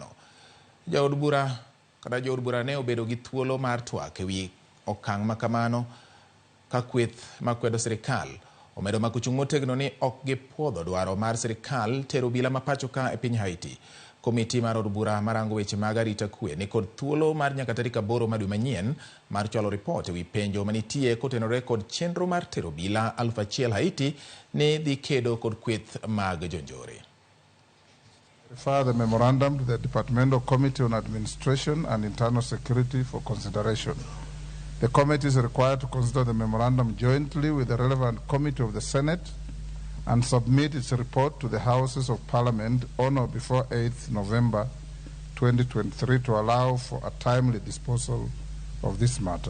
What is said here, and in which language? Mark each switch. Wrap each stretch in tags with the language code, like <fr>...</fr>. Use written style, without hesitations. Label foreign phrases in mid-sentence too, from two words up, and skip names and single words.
<luo>Jood bura ne obedo gi thuolo mar twak ewi okang' makamano ka kweth makwedo sirikal omedo mako chung' motegno ni ok gipuodho dwaro mar sirikal tero bila mapacho ka e piny Haiti. Komiti mar od bura marango weche mag arita kwe ni kod thuolo mar nyaka tarik 8 dwe manyien mar chwalo ripot ewi penjo manitie kotenore kod chenro mar tero bila 1,000 Haiti ne dhi kedo kod kweth mag jonjore.</luo> <en>Refer the memorandum to the Departmental Committee on Administration and Internal Security for consideration. The committee is required to consider the memorandum jointly with the relevant committee of the Senate and submit its report to the Houses of Parliament on or before 8th November 2023 to allow for a timely disposal of this matter.</en>